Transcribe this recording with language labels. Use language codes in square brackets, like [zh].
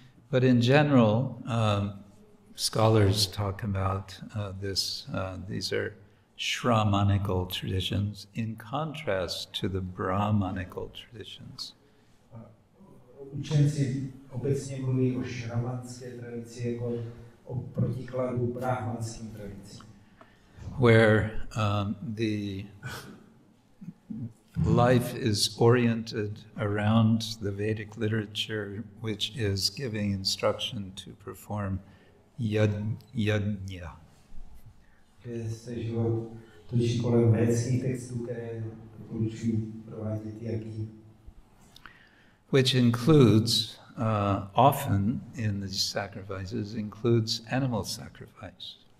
[en] But in general, scholars talk about these are Shramanical traditions in contrast to the Brahmanical traditions. [cs] Učenci obecně mluví o šramanské tradici jako o protikladu brahmanským tradicím. [en] Where the life is oriented around the Vedic literature, which is giving instruction to perform yajna. [cs] Že se život točí kolem védských textů, které doporučují provádět yajny. [en] Which includes, often in these sacrifices, includes animal sacrifice.